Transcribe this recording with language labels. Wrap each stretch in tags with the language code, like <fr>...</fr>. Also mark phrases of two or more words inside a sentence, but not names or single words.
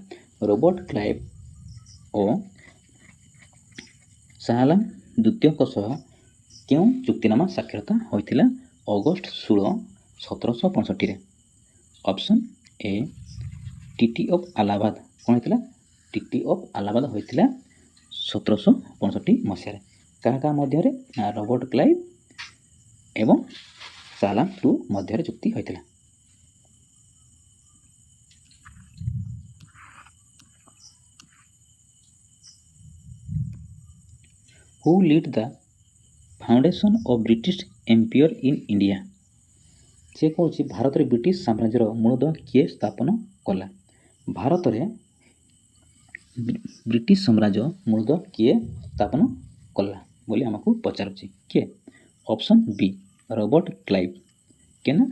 <or>ରବର୍ଟ କ୍ଲାଇଭ୍ ଓ ଶାହାଲାମ ଦ୍ୱିତୀୟଙ୍କ ସହ କେଉଁ ଚୁକ୍ତିନାମା ସ୍ୱାକ୍ଷରିତ ହୋଇଥିଲା ଅଗଷ୍ଟ 16, 1765ରେ?</or> <en>option A Treaty of Allahabad.</en> <or>କ'ଣ ହୋଇଥିଲା? ଟିଟି ଅଫ୍ ଆଲାହାବାଦ ହୋଇଥିଲା 1765 ମସିହାରେ। କାହା କାହା ମଧ୍ୟରେ? ନା ରବର୍ଟ କ୍ଲାଇଭ୍ ଏବଂ ଶାହାଲାମ ଟୁ ମଧ୍ୟରେ ଚୁକ୍ତି ହୋଇଥିଲା।</or> <en>Who led the foundation of British Empire in India?</en> <or>ସେ କହୁଛି ଭାରତରେ ବ୍ରିଟିଶ ସାମ୍ରାଜ୍ୟର ମୂଳଦୁଆ କିଏ ସ୍ଥାପନ କଲା? ଭାରତରେ ବ୍ରିଟିଶ ସାମ୍ରାଜ୍ୟ ମୂଳଦୁଆ କିଏ ସ୍ଥାପନ କଲା ବୋଲି ଆମକୁ ପଚାରୁଛି। କିଏ?</or> <en>option B</en> <or>ରବର୍ଟ କ୍ଲାଇଭ୍। କିଏ ନା?</or>